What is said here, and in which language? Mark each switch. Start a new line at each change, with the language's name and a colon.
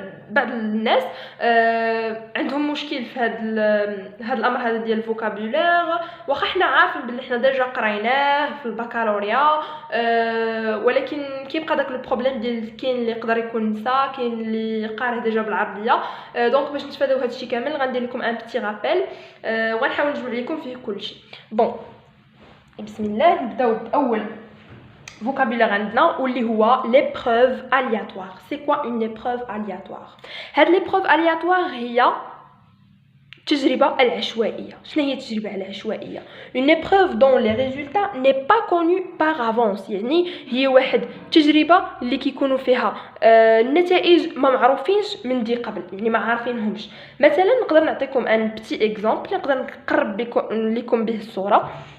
Arabic: بعض الناس عندهم مشكل في هاد الامر هذا ديال الفوكابولير، واخا حنا عارفين بلي حنا ديجا قريناه في البكالوريا، ولكن كيبقى داك البروبليم ديال كاين اللي يقدر يكون نسا، كاين اللي قاري ديجا بالعربيه. دونك باش نتفاداو هادشي كامل غندير لكم ان بتي رابيل، وغنحاول نجمع لكم فيه كلشي. بون بسم الله، نبداو باول vocabulaire عندنا واللي هو l'épreuve aléatoire.
French: C'est quoi une épreuve aléatoire؟
Arabic: هاد l'épreuve aléatoire هي التجربة العشوائية. شنو هي التجربة العشوائية؟
French: une épreuve dont les résultats n'est pas connu par avance،
Arabic: يعني هي واحد التجربة اللي كيكونوا فيها النتائج ما معروفينش من دي قبل، يعني ما عارفينهمش. مثلا نقدر نعطيكم ان بتي اكزامبل، نقدر نقرب لكم به الصورة.